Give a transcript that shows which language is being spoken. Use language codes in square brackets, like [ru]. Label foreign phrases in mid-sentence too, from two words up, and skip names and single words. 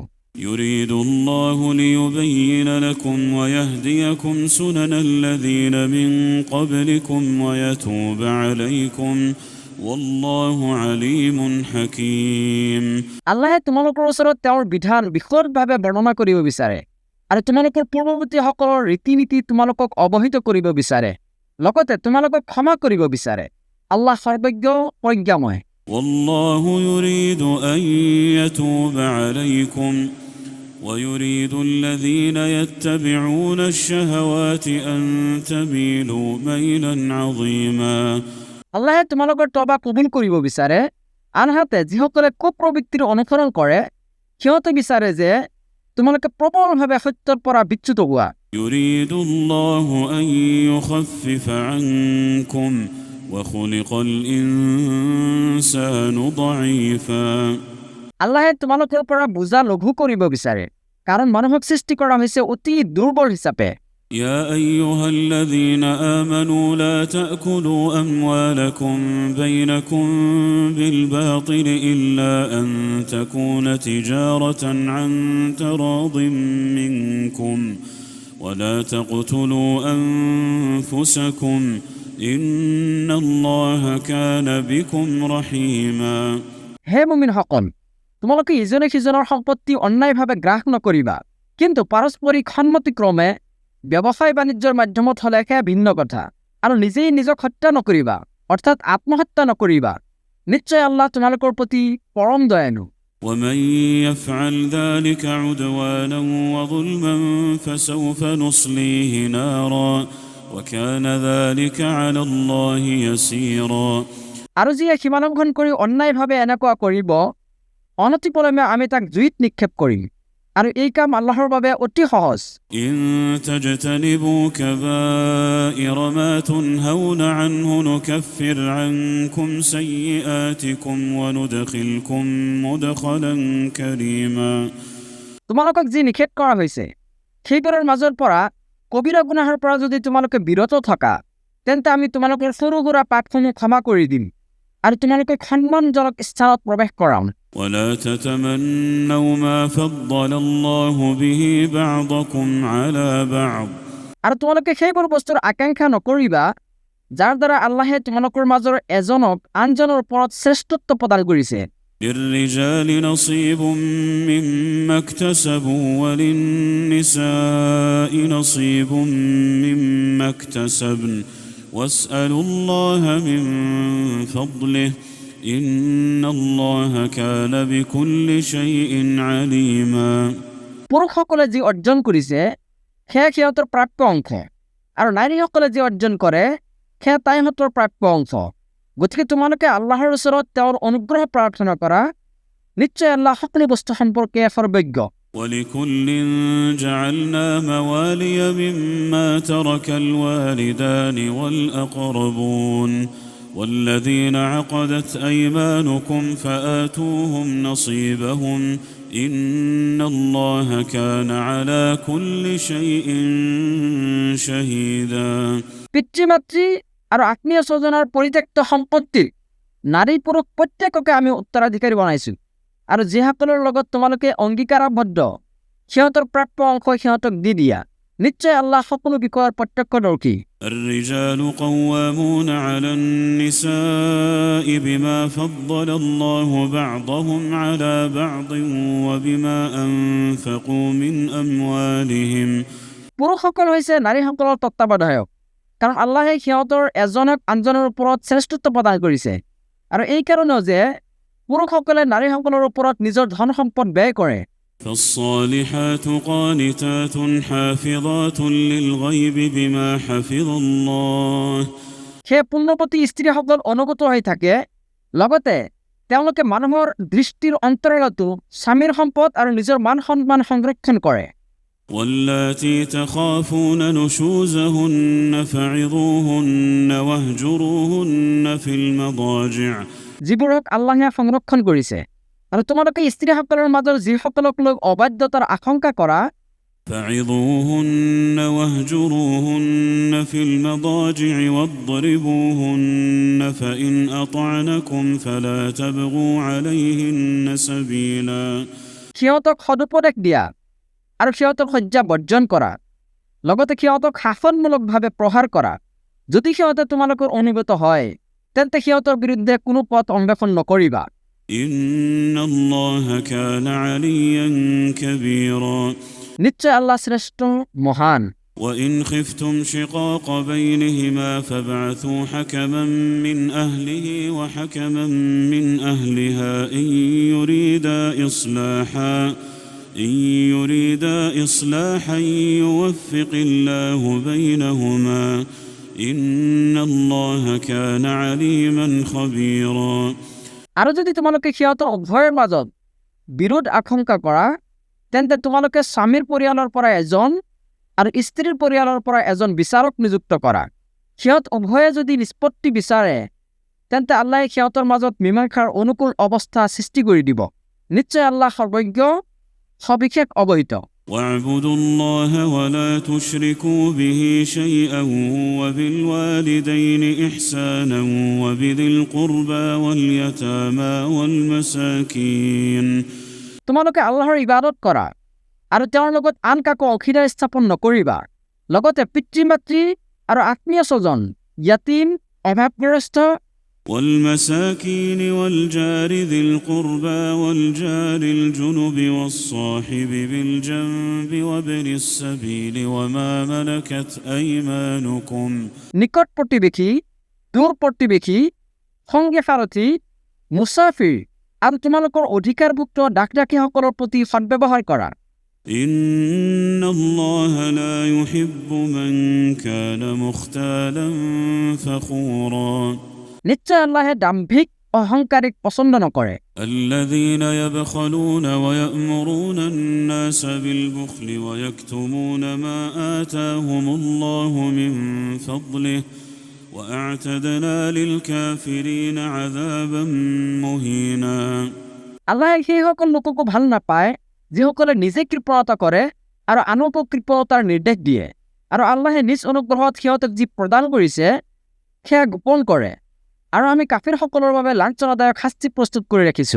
[ar] يريد الله ليبين لكم ويهديكم سنن الذين من قبلكم ويتوب عليكم والله عليم حكيم [as] আল্লাহে তোমালোকৰ ওচৰত তেওঁৰ বিধান বিশদভাৱে বৰ্ণনা কৰিব বিচাৰে আৰু তোমালোকৰ পূৰ্বৱৰ্তীসকলৰ ৰীতি নীতি তোমালোকক অৱহিত কৰিব বিচাৰে, লগতে তোমালোকক ক্ষমা কৰিব বিচাৰে। আল্লাহ সৰ্বজ্ঞ প্ৰজ্ঞাময়। [ar] والله يريد أن يتوب عليكم ويريد الذين يتبعون الشهوات أن تميلوا ميلا عظيما [as] আল্লাহে তোমালোকৰ তবা কবুল কৰিব বিচাৰে, আনহাতে যিসকলে কুপ্ৰবৃত্তিৰ অনুসৰণ কৰে সিহঁতে বিচাৰে যে তোমালোকে প্ৰবলভাৱে সত্যৰ পৰা বিচ্যুত হোৱা। [ar] يريد الله أن يخفف عنكم وخلق الإنسان ضعيفا [as] আল্লাহে তোমালোকৰ পৰা বোজা লঘু কৰিব বিচাৰে, কাৰণ মানুহক সৃষ্টি কৰা হৈছে অতি দুৰ্বল হিচাপে। [ar] يا أيها الذين آمنوا لا تأكلوا أموالكم بينكم بالباطل إلا أن تكون تجارة عن تراض منكم ولا تقتلوا أنفسكم إن الله كان بكم رحيما [as] হে মুমিনসকল, তোমালোকে ইজনে সিজনৰ সম্পত্তি অন্যায়ভাৱে গ্ৰাস নকৰিবা, কিন্তু পাৰস্পৰিক সন্মতিক্ৰমে ব্যৱসায় বাণিজ্যৰ মাধ্যমত হ'লে সেয়া ভিন্ন কথা। আৰু নিজেই নিজক হত্যা নকৰিবা, অৰ্থাৎ আত্মহত্যা নকৰিবা। নিশ্চয় আল্লাহ তোমালোকৰ প্ৰতি পৰম দয়ালু। [ar] ومن يفعل ذلك عدوانا وظلما فسوف نصليه نارا وكان ذلك على الله يسيرا। [as] আৰু যিয়ে সীমালংঘন কৰি অন্যায়ভাৱে এনেকুৱা কৰিব, অনতিপলমে আমি তাক জুইত নিক্ষেপ কৰিম, আৰু এই কাম আল্লাহৰ বাবে অতি সহজ। [ar] إن تجتنبوا كبائر ما تنهون عنه نكفر عنكم سيئاتكم وندخلكم مدخلا كريما। [as] তোমালোকক যি নিষেধ কৰা হৈছে সেইবোৰৰ মাজৰ পৰা কবিৰা গুনাহৰ পৰা যদি তোমালোকে বিৰত থকা, তেন্তে আমি তোমালোকৰ সৰু সুৰা পাপসমূহ ক্ষমা কৰি দিম আৰু তোমালোকে সন্মানজনক স্থানত প্ৰৱেশ কৰাম। [ar] ولا تتمنوا ما فضل الله به بعضكم على بعض। [as] আৰু তোমালোকে সেইবোৰ বস্তুৰ আকাংক্ষা নকৰিবা যাৰ দ্বাৰা আল্লাহে তোমালোকৰ মাজৰ এজনক আনজনৰ ওপৰত শ্ৰেষ্ঠত্ব প্ৰদান কৰিছে। [ar] للرجال نصيب مما اكتسبوا وللنساء نصيب مما اكتسبن واسألوا الله من فضله إن الله كان بكل شيء عليما। [as] পুৰুষসকলে যি অৰ্জন কৰিছে সেয়া সিহঁতৰ প্ৰাপ্য অংশ, আৰু নাৰীসকলে যি অৰ্জন কৰে সেয়া তাইহঁতৰ প্ৰাপ্য অংশ। গতিকে তোমালোকে আল্লাহৰ ওচৰত তেওঁৰ অনুগ্ৰহ প্ৰাৰ্থনা কৰা। নিশ্চয় আল্লাহ সকলো বস্তু সম্পৰ্কে সৰ্বজ্ঞ। [ar] ولكل جعلنا موالي مما ترك الوالدان والأقربون والذين عقدت أيمانكم فآتوهم نصيبهم إن الله كان على كل شيء شهيدا। [as] পিতৃ-মাতৃ আৰু আত্মীয় স্বজনৰ পৰিত্যক্ত সম্পত্তিৰ নাৰী পুৰুষ প্ৰত্যেককে আমি উত্তৰাধিকাৰী বনাইছোঁ, আৰু যিসকলৰ লগত তোমালোকে অংগীকাৰাবদ্ধ সিহঁতৰ প্ৰাপ্য অংশ সিহঁতক দি দিয়া। নিশ্চয় আল্লাহ সকলো বিষয়ৰ প্ৰত্যক্ষদৰ্শী। [ar] الرجال قوامون على النساء بما فضل الله بعضهم على بعض وبما أنفقوا من أموالهم। [as] পুৰুষসকল হৈছে নাৰীসকলৰ তত্ত্বাৱধায়ক, কাৰণ আল্লাহে সিহঁতৰ এজনক আনজনৰ ওপৰত শ্ৰেষ্ঠত্ব প্ৰদান কৰিছে, আৰু এই কাৰণেও যে পুৰুষসকলে নাৰীসকলৰ ওপৰত নিজৰ ধন সম্পদ ব্যয় কৰে। [ar] فالصالحات قانتات حافظات للغيب بما حفظ الله। [as] সেই পুণ্যৱতী স্ত্ৰীসকল অনুগত হৈ থাকে, লগতে তেওঁলোকে মানুহৰ দৃষ্টিৰ অন্তৰালতো স্বামীৰ সম্পদ আৰু নিজৰ মান সন্মান সংৰক্ষণ কৰে। [ar] واللاتي تخافون نشوزهن فعظوهن واهجروهن في المضاجع। [as] যিবোৰক আল্লাহে সংৰক্ষণ কৰিছে, আৰু তোমালোকে স্ত্ৰীসকলৰ মাজৰ যিসকলক লৈ অবাধ্যতাৰ আশংকা কৰা, [ar] فعظوهن واهجروهن في المضاجع واضربوهن فإن أطعنكم فلا تبغوا عليهن سبيلا। [as] সিহঁতক সদুপদেশ দিয়া আৰু সিহঁতক শয্যা বৰ্জন কৰা, লগতে সিহঁতক শাসনমূলকভাৱে প্ৰহাৰ কৰা। যদি সিহঁতে তোমালোকৰ অনুগত হয়, তেন্তে সিহঁতৰ বিৰুদ্ধে কোনো পথ অন্বেষণ নকৰিবা। [ar] إن الله كان عليا كبيرا। [as] নিশ্চয় আল্লাহ শ্ৰেষ্ঠ মহান। [ar] وإن خفتم شقاق بينهما فابعثوا حكما من أهله وحكما من أهلها إن يريدا إصلاحا يوفق الله بينهما إن الله كان عليما خبيرا। [as] আৰু যদি তোমালোকে সিহঁতৰ উভয়ৰ মাজত বিৰোধ আশংকা কৰা, তেন্তে তোমালোকে স্বামীৰ পৰিয়ালৰ পৰা এজন আৰু স্ত্ৰীৰ পৰিয়ালৰ পৰা এজন বিচাৰক নিযুক্ত কৰা। সিহঁত উভয়ে যদি নিষ্পত্তি বিচাৰে, তেন্তে আল্লাহে সিহঁতৰ মাজত মীমাংসাৰ অনুকূল অৱস্থা সৃষ্টি কৰি দিব। নিশ্চয় আল্লাহ সৰ্বজ্ঞ, সবিশেষ অৱহিত। [ar] واعبدوا الله ولا تشركوا به شيئا وبالوالدين إحسانا وبذي القربى واليتامى والمساكين। [as] তোমালোকে আল্লাহৰ ইবাদত কৰা আৰু তেওঁৰ লগত আন কাকো অংশীদাৰ স্থাপন নকৰিবা। লগতে পিতৃ-মাতৃ আৰু আত্মীয় স্বজন, য়াতীম, অভাৱগ্ৰস্ত, [ar] والمساكين والجار ذي القربى والجار الجنب والصاحب بالجنب وابن السبيل وما ملكت أيمانكم [as] নিকট প্রতিবেশী, দূৰ প্ৰতিবেশী, সংগে সাৰথী, মুছাফিৰ আৰু তোমালোকৰ অধিকাৰভুক্ত ডাকডাকীসকলৰ প্ৰতি সদ্ব্যৱহাৰ কৰা। [ar] إن الله لا يحب من كان مختالا فخورا [as] নিশ্চয় আল্লাহে দাম্ভিক অহংকাৰীক পছন্দ নকৰে। [ar] الذين يبخلون ويأمرون الناس بالبخل ويكتمون ما آتاهم الله من فضله وأعتدنا للكافرين عذابا مهينا [as] আল্লাহে সেইসকল লোককো ভাল নাপায় যিসকলে নিজে কৃপণতা কৰে আৰু আনকো কৃপণতাৰ নিৰ্দেশ দিয়ে, আৰু আল্লাহে নিজ অনুগ্ৰহত সিহঁতক যি প্ৰদান কৰিছে সেয়া গোপন কৰে, আৰু আমি কাফিৰসকলৰ বাবে লাঞ্ছনাদায়ক শাস্তি প্ৰস্তুত কৰি ৰাখিছোঁ।